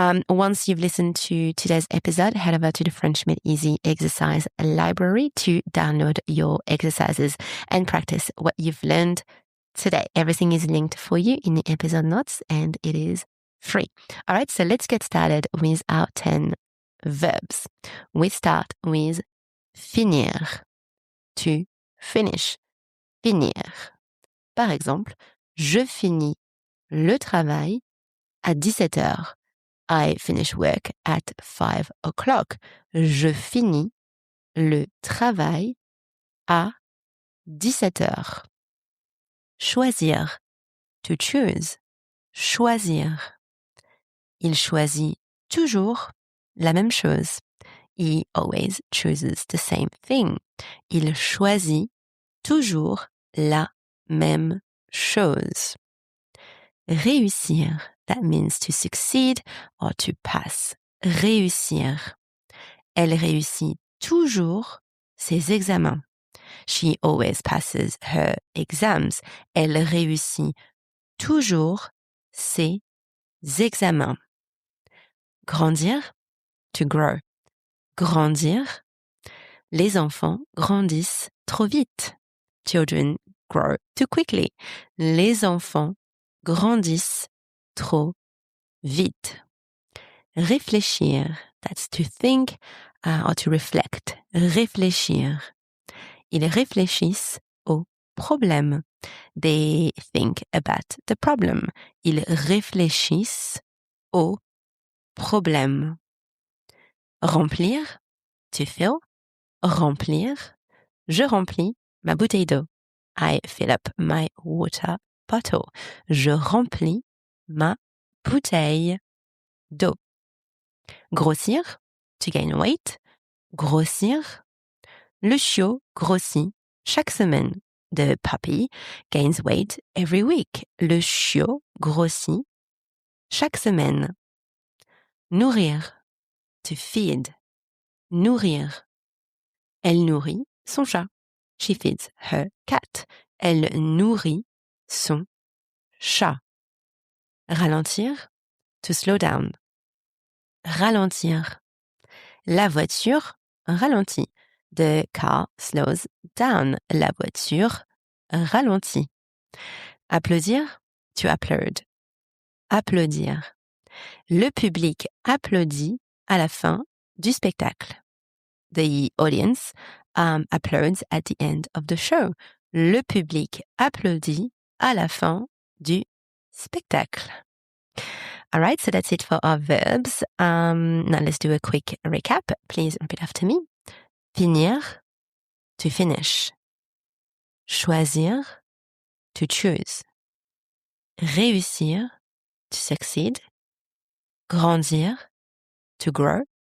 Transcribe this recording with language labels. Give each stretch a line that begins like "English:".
English: Once you've listened to today's episode, head over to the French Made Easy exercise library to download your exercises and practice what you've learned today. Everything is linked for you in the episode notes and it is free. All right, so let's get started with our 10 verbs. We start with finir, to finish.
French: Finir. Par exemple, je finis le travail à 17 heures.
English: I finish work at 5 o'clock.
French: Je finis le travail à 17 heures. Choisir.
English: To choose.
French: Choisir. Il choisit toujours la même chose.
English: He always chooses the same thing.
French: Il choisit toujours la même chose.
English: Réussir, that means to succeed or to pass.
French: Réussir. Elle réussit toujours ses examens.
English: She always passes her exams.
French: Elle réussit toujours ses examens.
English: Grandir, to grow. Grandir.
French: Les enfants grandissent trop vite.
English: Children grow too quickly.
French: Les enfants grandissent trop vite.
English: Réfléchir, that's to think or to reflect.
French: Réfléchir. Ils réfléchissent au problème.
English: They think about the problem.
French: Ils réfléchissent au problème.
English: Remplir, to fill. Remplir.
French: Je remplis ma bouteille d'eau.
English: I fill up my water bottle.
French: Je remplis ma bouteille d'eau.
English: Grossir, to gain weight. Grossir.
French: Le chiot grossit chaque semaine.
English: The puppy gains weight every week.
French: Le chiot grossit chaque semaine.
English: Nourrir, to feed. Nourrir.
French: Elle nourrit son chat.
English: She feeds her cat.
French: Elle nourrit son chat.
English: Ralentir, to slow down. Ralentir.
French: La voiture ralentit.
English: The car slows down.
French: La voiture ralentit. Applaudir,
English: to applaud.
French: Applaudir. Le public applaudit à la fin du spectacle.
English: The audience applauds at the end of the show.
French: Le public applaudit à la fin du spectacle.
English: All right, so that's it for our verbs. Now let's do a quick recap. Please repeat after me. Finir, to finish. Choisir, to choose. Réussir, to succeed. Grandir, to grow.